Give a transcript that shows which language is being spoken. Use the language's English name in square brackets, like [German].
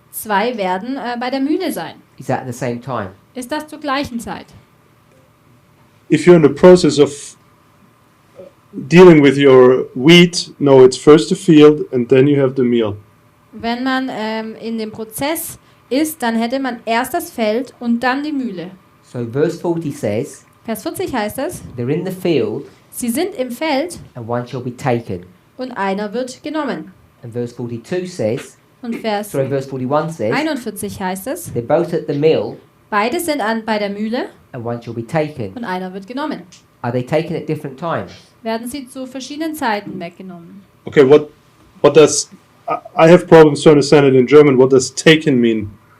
[German] 2 werden bei der Mühle sein. [English] Is that at the same time? [German] Ist das zur gleichen Zeit? [English] If you're in the process of dealing with your wheat, no, it's first the field and then you have the meal. [German] Wenn man in dem Prozess ist, dann hätte man erst das Feld und dann die Mühle. [English] So verse 40 says, [German] Vers 40 heißt es, [English] they're in the field [German] sie sind im Feld [English] and one shall be taken. [German] und einer wird genommen. [English] And verse 42 says, [German] Und Vers [English] verse 41 says, [German] 41 heißt es, [English] they're both at the mill [German] beide sind bei der Mühle [English] and one shall be taken. [German] und einer wird genommen. [English] Are they taken at different times? [German] Werden sie zu verschiedenen Zeiten weggenommen. [English] Okay, what does, I have problems to understand it in German, what does taken mean?